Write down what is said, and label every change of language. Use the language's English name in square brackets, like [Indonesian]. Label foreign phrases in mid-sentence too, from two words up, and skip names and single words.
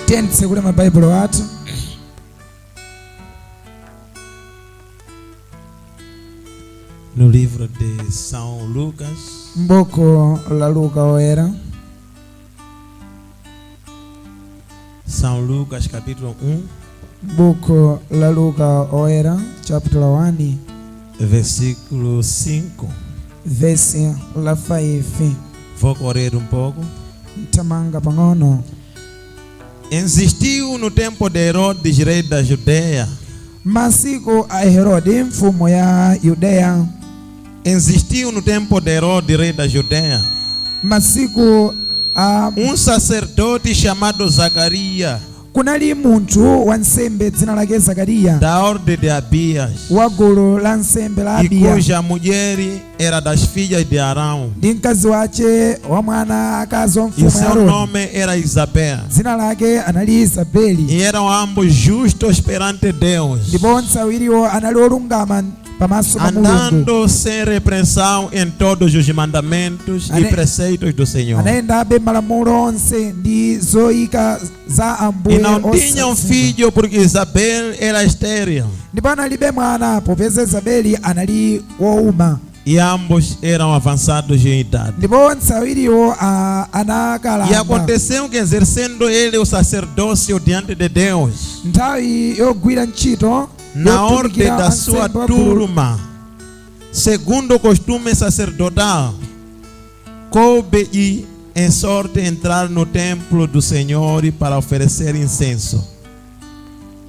[Portuguese] No livro de São Lucas, São Lucas capítulo 1, versículo 5. Vou correr um pouco. Existiu no tempo de Herodes, rei da Judeia. [Nyanja] Masiku a Herode mfumo ya Yudea. [Portuguese] Existiu no tempo de Herodes, rei da Judeia, [Nyanja] masiku [Portuguese] sacerdote chamado Zacarias, [Nyanja] kunali muntu wa nsembe dzina lake Zakariya, [Portuguese] da ordem de Abias, [Nyanja] wa gulu la nsembe la Abiya, [Portuguese] e cuja mulher era das filhas de Arão, [Nyanja] ndi mkazi wace wa mwana akazi wa mfumu [Portuguese] e seu nome era Isabel, [Nyanja] dzina lake anali Isabeli, [Portuguese] e eram ambos justos perante Deus, [Nyanja] ndipo onse awiriwo anali olungama pamaso pa Mulungu, [Portuguese] andando sem repreensão em todos os mandamentos e preceitos do Senhor. [Nyanja] Anayendabe malamulo onse ndi zoyika za Ambuye. [Portuguese] E não tinham filho porque Isabel era estéril, [Nyanja] ndipo analibe mwana popeza Isabeli anali wouma, [Portuguese] e ambos eram avançados em idade. E aconteceu que, exercendo ele o sacerdócio diante de Deus, na ordem da sua turma, segundo o costume sacerdotal, coube-lhe em sorte entrar no templo do Senhor para oferecer incenso.